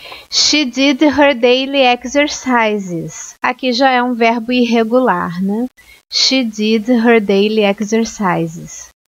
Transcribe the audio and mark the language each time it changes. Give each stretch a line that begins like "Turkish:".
English: She did her daily exercises.
Portuguese: Aqui já é um verbo irregular, né?
English: She did her daily exercises.